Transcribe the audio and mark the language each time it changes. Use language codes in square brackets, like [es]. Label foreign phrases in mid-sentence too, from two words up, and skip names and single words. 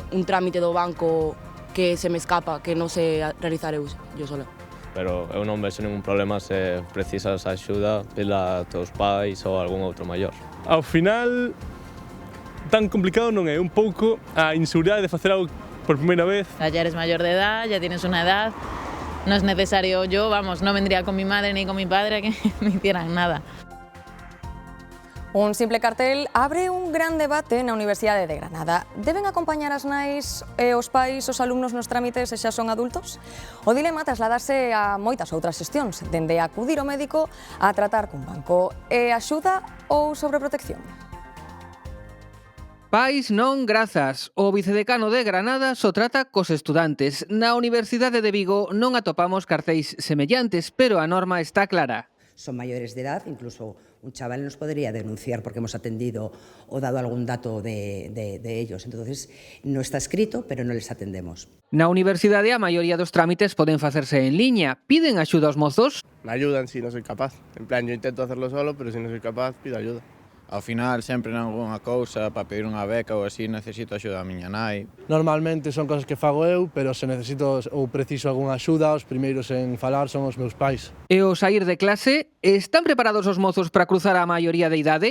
[gl] Un trámite do banco que se me escapa, que non sei realizar eu sola. Pero eu non vexo ningún problema se precisas axuda pela teus pais ou algún outro maior. Ao final, tan complicado non é, un pouco a inseguridade de facer algo por primeira vez. [es] Ya eres mayor de edad, ya tienes una edad. No es necesario, yo, vamos, no vendría con mi madre ni con mi padre a que me hicieran nada. [gl] Un simple cartel abre un gran debate na Universidade de Granada. Deben acompañar as nais e os pais os alumnos nos trámites se xa son adultos? O dilema trasladase a moitas outras xestións, dende acudir ao médico a tratar cun banco. E axuda ou sobreprotección? Pais non grazas. O vicedecano de Granada só trata cos estudantes. Na Universidade de Vigo non atopamos cartéis semellantes, pero a norma está clara. [es] Son mayores de edad, incluso un chaval nos podría denunciar porque hemos atendido o dado algún dato de ellos. Entonces, no está escrito, pero no les atendemos. [gl] Na universidade a maioría dos trámites poden facerse en liña. Piden axuda aos mozos? [es] Me ayudan si no soy capaz. En plan, yo intento hacerlo solo, pero si no soy capaz, pido ayuda. [gl] Ao final, sempre nalgúnha cousa, para pedir unha beca ou así, necesito axuda a miña nai. Normalmente son cosas que fago eu, pero se necesito ou preciso algunha axuda, os primeiros en falar son os meus pais. E ao saír de clase, están preparados os mozos para cruzar a maioría de idade?